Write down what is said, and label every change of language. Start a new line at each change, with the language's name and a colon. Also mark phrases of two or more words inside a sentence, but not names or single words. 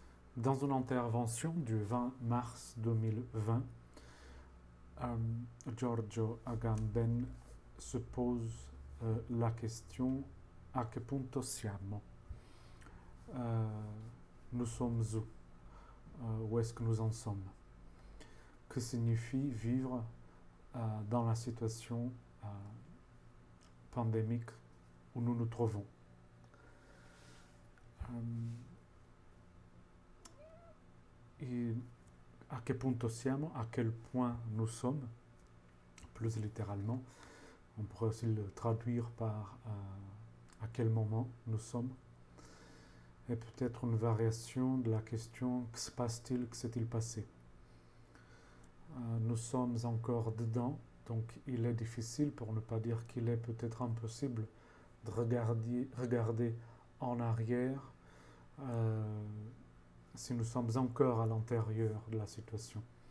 French: Dans une intervention du 20 mars 2020, Giorgio Agamben se pose la question:
Italian: a che punto siamo?
French: Nous sommes où? Où est-ce que nous en sommes? Que signifie vivre dans la situation pandémique où nous nous trouvons?
Italian: Et a che punto siamo?
French: À quel point nous sommes? Plus littéralement, on pourrait aussi le traduire par à quel moment nous sommes. Et peut-être une variation de la question: que se passe-t-il, que s'est-il passé? Nous sommes encore dedans, donc il est difficile, pour ne pas dire qu'il est peut-être impossible, de regarder en arrière si nous sommes encore à l'intérieur de la situation.